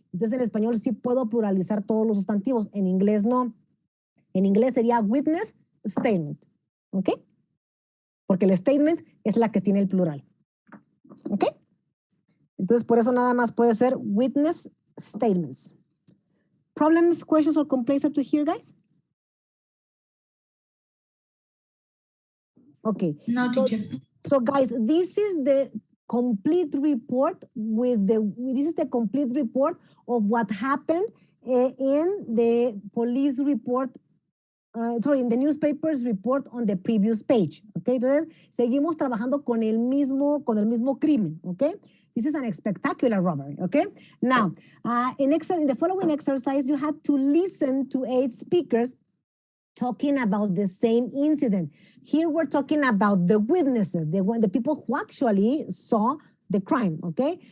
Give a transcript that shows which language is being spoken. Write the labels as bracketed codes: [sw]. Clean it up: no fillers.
[es] Entonces en español sí puedo pluralizar todos los sustantivos, en inglés no. En inglés sería witness statement, ¿ok? Porque el statement es la que tiene el plural, ¿ok? Entonces por eso nada más puede ser witness statements. [en] Problems, questions, or complaints up to here, guys? Okay. No, teacher. So guys, this is the complete report this is the complete report of what happened in the police report, in the newspaper's report on the previous page. [es] Okay, entonces seguimos trabajando con el mismo crimen. [en] Okay. This is an spectacular robbery, okay? Now, in the following exercise, you had to listen to 8 speakers talking about the same incident. Here we're talking about the witnesses, the people who actually saw the crime, okay?